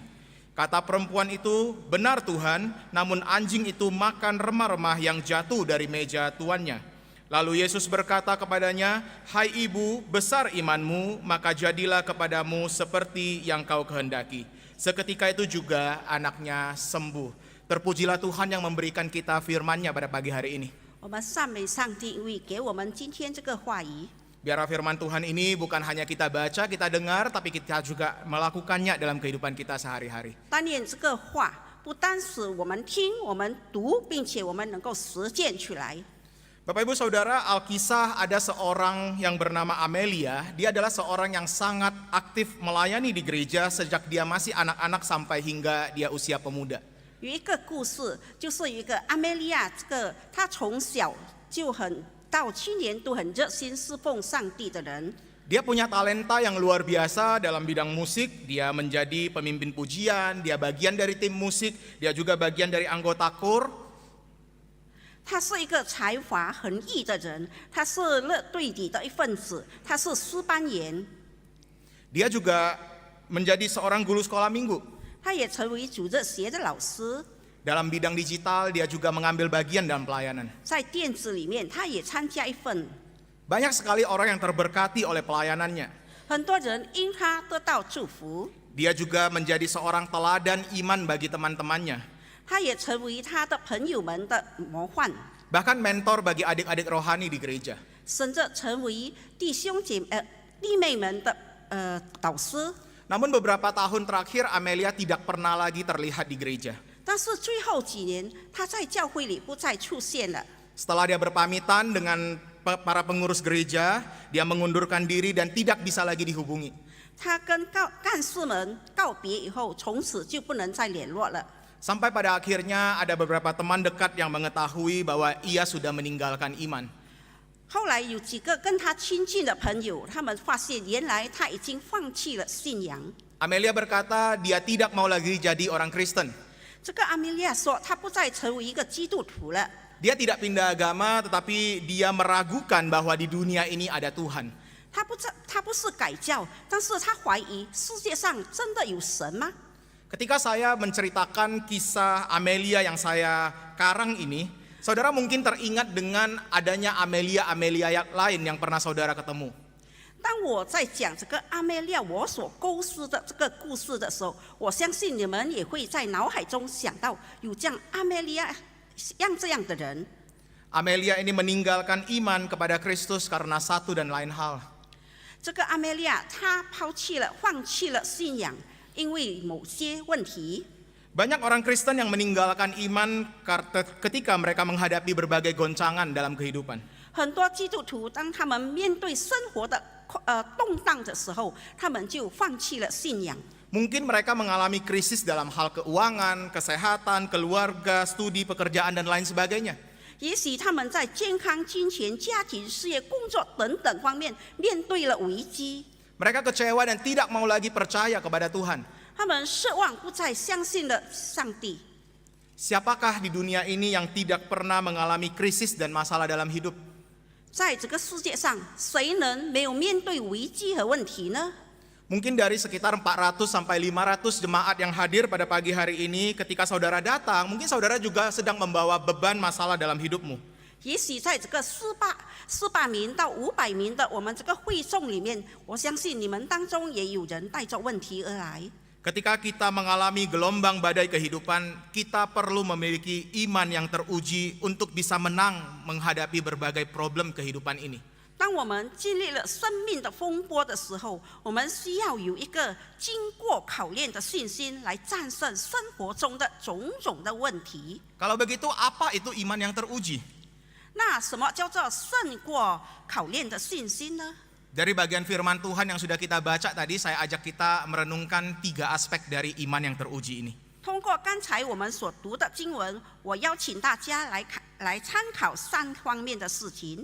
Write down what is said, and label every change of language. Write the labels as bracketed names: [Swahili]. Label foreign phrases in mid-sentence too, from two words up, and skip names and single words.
[Indonesian] Kata perempuan itu, "Benar Tuhan, namun anjing itu makan remah-remah yang jatuh dari meja tuannya." Lalu Yesus berkata kepadanya, "Hai ibu, besar imanmu, maka jadilah kepadamu seperti yang kau kehendaki." Seketika itu juga anaknya sembuh. Terpujilah Tuhan yang memberikan kita firman-Nya pada pagi hari ini. [Chinese] 我们赞美上帝，因为给我们今天这个话语。 [Indonesian] Biarlah firman Tuhan ini bukan hanya kita baca, kita dengar, tapi kita juga melakukannya dalam kehidupan kita sehari-hari. [Chinese] 但愿这个话不单是我们听、我们读，并且我们能够实践出来。 [Indonesian] Bapak Ibu Saudara, Alkisah ada seorang yang bernama Amelia. Dia adalah seorang yang sangat aktif melayani di gereja sejak dia masih anak-anak sampai hingga dia usia pemuda. [Chinese] 有一个故事，就是有一个阿梅利亚，她从小就到青年都很热心侍奉上帝的人。 [Indonesian] Dia punya talenta yang luar biasa dalam bidang musik. Dia menjadi pemimpin pujian, dia bagian dari tim musik, dia juga bagian dari anggota kor. [Chinese] 他是一个才华横溢的人，他是乐队里的一份子，他是诗班员， [Indonesian] Dia juga menjadi seorang guru sekolah minggu. [Chinese] 他也成为主日学的老师。 [Indonesian] Dalam bidang digital, dia juga mengambil bagian dalam pelayanan. [Chinese] 在电子里面，他也参加一份。 [Indonesian] Banyak sekali orang yang terberkati oleh pelayanannya. [Chinese] 很多人因他得到祝福， [Indonesian] Dia juga menjadi seorang teladan iman bagi teman-temannya. [Chinese] 他也成为他的朋友们的模范， [Indonesian] Bahkan mentor bagi adik-adik rohani di gereja. [Chinese] 甚至成为弟妹们的导师。 [Indonesian] Namun beberapa tahun terakhir Amelia tidak pernah lagi terlihat di gereja. [Chinese] 但是最后几年，他在教会里不再出现了。 [Indonesian] Setelah dia berpamitan dengan para pengurus gereja, dia mengundurkan diri dan tidak bisa lagi dihubungi. [Chinese] 他跟干事们告别以后，从此就不能再联络了。 [Indonesian] Sampai pada akhirnya ada beberapa teman dekat yang mengetahui bahwa ia sudah meninggalkan iman. [Chinese] 后来有几个跟他亲近的朋友，他们发现原来他已经放弃了信仰。 [Indonesian] Amelia berkata dia tidak mau lagi jadi orang Kristen. [Chinese] 这个阿米利亚说，他不再成为一个基督徒了。 [Indonesian] Dia tidak pindah agama, tetapi dia meragukan bahwa di dunia ini ada Tuhan. [Chinese] 他不是改教，但是他怀疑世界上真的有神吗？ [Indonesian] Ketika saya menceritakan kisah Amelia yang saya karang ini, saudara mungkin teringat dengan adanya Amelia yang lain yang pernah saudara ketemu. [Chinese] 当我在讲这个阿梅利亚我所构思的这个故事的时候，我相信你们也会在脑海中想到有这样阿梅利亚像这样的人。 [Indonesian] Amelia ini meninggalkan iman kepada Kristus karena satu dan lain hal. [Chinese] 这个阿梅利亚她放弃了信仰，因为某些问题。 [Indonesian] Banyak orang Kristen yang meninggalkan iman ketika mereka menghadapi berbagai goncangan dalam kehidupan. [Chinese] 很多基督徒当他们面对生活的动荡的时候，他们就放弃了信仰。 [Indonesian] Mungkin mereka mengalami krisis dalam hal keuangan, kesehatan, keluarga, studi, pekerjaan, dan lain sebagainya. [Chinese] 也许他们在健康、金钱、家庭、事业、工作等等方面面对了危机， [Indonesian] Mereka kecewa dan tidak mau lagi percaya kepada Tuhan. [Chinese] 他们失望，不再相信了上帝。 [Indonesian] Siapakah di dunia ini yang tidak pernah mengalami krisis dan masalah dalam hidup? [Chinese] 在这个世界上，谁能没有面对危机和问题呢？ [Indonesian] Mungkin dari sekitar 400 sampai 500 jemaat yang hadir pada pagi hari ini, ketika saudara datang, mungkin saudara juga sedang membawa beban masalah dalam hidupmu. [Chinese] 也许在这个400名到500名的我们这个会众里面，我相信你们当中也有人带着问题而来。 [Indonesian] Ketika kita mengalami gelombang badai kehidupan, kita perlu memiliki iman yang teruji untuk bisa menang menghadapi berbagai problem kehidupan ini. [Chinese] 当我们经历了生命的风波的时候，我们需要有一个经过考验的信心来战胜生活中的种种的问题。 [Indonesian] Kalau begitu, apa itu iman yang teruji? [Chinese] 那什么叫做胜过考验的信心呢？ [Indonesian] Dari bagian firman Tuhan yang sudah kita baca tadi, saya ajak kita merenungkan 3 aspek dari iman yang teruji ini. [Chinese] 通过刚才我们所读的经文，我邀请大家来参考3方面的事情。